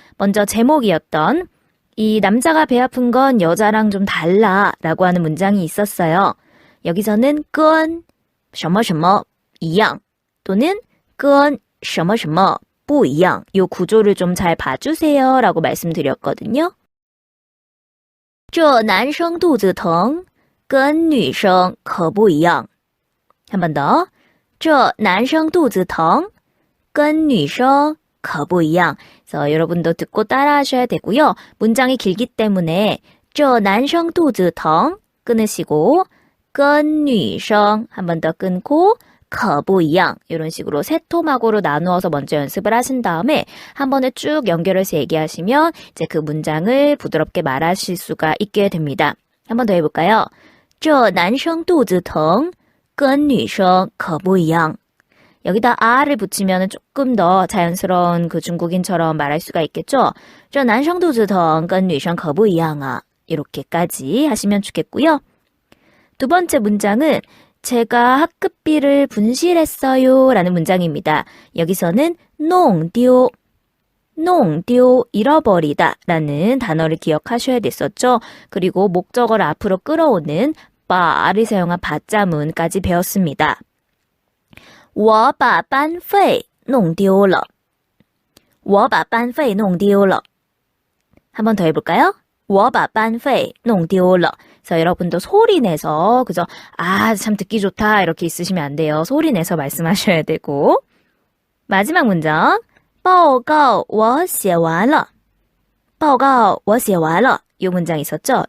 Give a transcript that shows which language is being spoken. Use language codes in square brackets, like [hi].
[ko] 먼저 제목이었던 이 남자가 배 아픈 건 여자랑 좀 달라 라고 하는 문장이 있었어요. 여기서는 [zh] 跟什么什么一样 [ko] 또는 [zh] 跟什么什么不一样 [ko] 이 구조를 좀 잘 봐주세요 라고 말씀드렸거든요. [zh] 这男生肚子疼跟女生可不一样 [ko] 한 번 더. [zh] 这男生肚子疼跟女生可不一样 [ko] 그래서 여러분도 듣고 따라 하셔야 되고요. 문장이 길기 때문에 [zh] 这男生肚子疼 [ko] 끊으시고 [zh] 跟女生 [ko] 한 번 더 끊고 [zh] 可不一样 [ko] 이런 식으로 세 토막으로 나누어서 먼저 연습을 하신 다음에 한 번에 쭉 연결해서 얘기하시면 이제 그 문장을 부드럽게 말하실 수가 있게 됩니다. 한 번 더 해볼까요? [zh] 这男生肚子疼跟女生可不一样 [ko] 여기다 아를 붙이면 조금 더 자연스러운 그 중국인처럼 말할 수가 있겠죠? [zh] 这男生肚子疼跟女生可不一样啊 [ko] 이렇게까지 하시면 좋겠고요. 두 번째 문장은 제가 학급비를 분실했어요 라는 문장입니다. 여기서는 弄丢 잃어버리다 라는 단어를 기억하셔야 됐었죠. 그리고 목적어를 앞으로 끌어오는 바를 사용한 바자문까지 배웠습니다. [zh] 我把班费弄丢了我把班费弄丢了 [ko] 한 번 더 해볼까요? [zh] 我把班费弄丢了 [ko] 그래서 여러분도 소리 내서 그죠? 아, 참 듣기 좋다 이렇게 있으시면 안 돼요. 소리 내서 말씀하셔야 되고 마지막 문장 [zh] 报告我写完了报告我写完了 [ko] 이 문장 있었죠?